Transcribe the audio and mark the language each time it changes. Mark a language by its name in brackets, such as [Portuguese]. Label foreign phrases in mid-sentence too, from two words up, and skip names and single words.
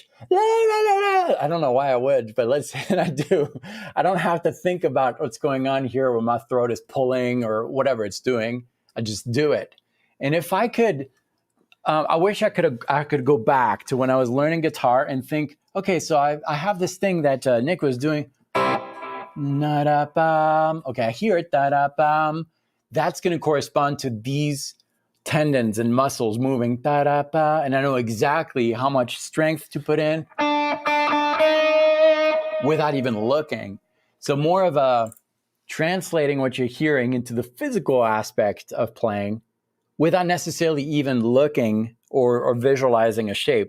[English] I don't know why I would, but let's say that I do. I don't have to think about what's going on here when my throat is pulling or whatever it's doing. I just do it. And if I could, I wish I could go back to when I was learning guitar and think, okay, so I have this thing that Nick was doing. Na-da-bum. Okay, I hear it. Da-da-bum. That's going to correspond to these tendons and muscles moving. Da-da-ba. And I know exactly how much strength to put in without even looking. So more of a translating what you're hearing into the physical aspect of playing without necessarily even looking or visualizing a shape.